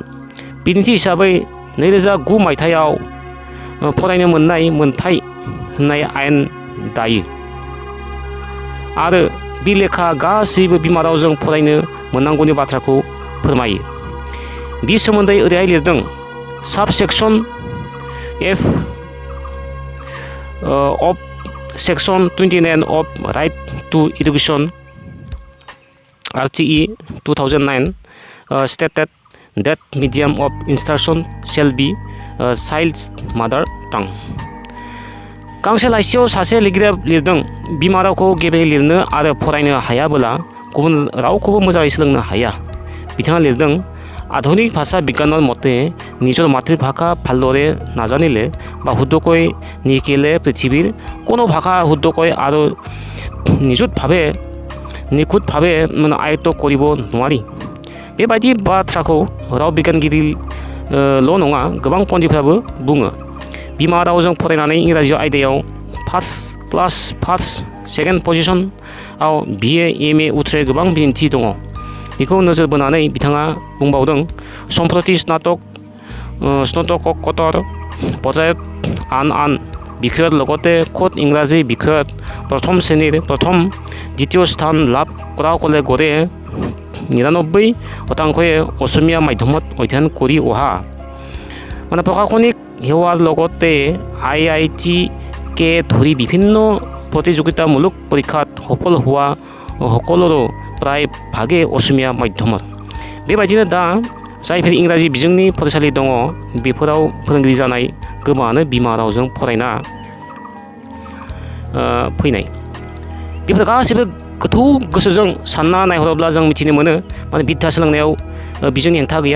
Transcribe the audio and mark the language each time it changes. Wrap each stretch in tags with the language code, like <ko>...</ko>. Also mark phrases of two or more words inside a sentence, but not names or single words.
<brx>बिदिन्थि हिसाबै 2009 मायथाइयाव फरायनो मोननाय मोनथाय होननाय आयेन दायो आरो बे लेखा गासैबो बिमा रावजों फरायनो मोननांगौनि बाथ्राखौ फोरमायो। बे सोमोन्दै ओरैहाय लिरदों</brx> <en>साबसेक्सन F of Section 29 of Right to Education RTE 2009 stated that medium of instruction shall be child's mother tongue.</en> <brx>गांसे लाइसियाव सासे लिरगिरिया लिरदों बिमा रावखौ गेबेङै लिरनो आरो फरायनो हायाबोला गुबुन रावखौबो मोजाङै सोलोंनो हाया। बिथाङा लिरदों</brx> <as>আধুনিক ভাষা বিজ্ঞানৰ মতে নিজৰ মাতৃভাষা ভালদৰে নাজানিলে বা শুদ্ধকৈ নিশিকিলে পৃথিৱীৰ কোনো ভাষা শুদ্ধকৈ আৰু নিখুঁতভাৱে আয়ত্ত কৰিব নোৱাৰি।</as> <brx>बेबायदि बाथ्राखौ राव बिगियानगिरिल' नङा गोबां पन्डितफ्राबो बुङो। बिमा रावजों फरायनानै इंराजि आयदायाव</brx> <en>first class first second position</en> <brx>BA MA उथ्रे गोबां बिदिन्थि दङ। बेखौ नोजोर बोनानै बिथाङा बुंबावदों</brx> <as>সম্প্ৰতি স্নাতকোত্তৰ পৰ্যায়ত আন বিষয়ৰ লগতে খোদ ইংৰাজী বিষয়ত প্ৰথম শ্ৰেণীৰ প্ৰথম দ্বিতীয় স্থান লাভ কৰাসকলে গড়ে 99% অসমীয়া মাধ্যমত অধ্যয়ন কৰি অহা। প্ৰশাসনিক সেৱাৰ লগতে IIT-কে ধৰি বিভিন্ন প্ৰতিযোগিতামূলক পৰীক্ষাত সফল হোৱা সকলৰো প্ৰায় ভাগে অসমীয়া মাধ্যমত।</as> <brx>बेबायदिनो दा जायफोर इंराजि बिजोंनि फरायसालि दङ बेफोराव फोरोंगिरि जानाय गोबाङानो बिमा रावजों फरायना फैनाय। बेफोर गासैबो गोथौ गोसोजों सानना नायहरोब्ला जों मिथिनो मोनो बिद्या सोलोंनायाव बिजोंनि हेंथा गैया।</brx>